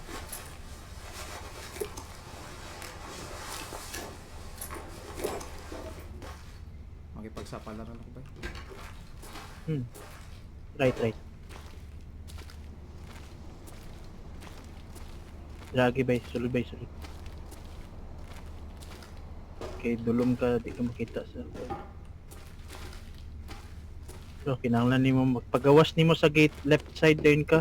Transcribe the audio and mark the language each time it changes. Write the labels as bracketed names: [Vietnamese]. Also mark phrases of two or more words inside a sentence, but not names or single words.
[Filipino] Makipagsapalaran ako ba? [Cebuano] Right. Lagi bay, sulod. Okay, dulom ka, di ka makita sa... So, kinahanglan nimo magpagawas nimo sa gate, left side doon ka.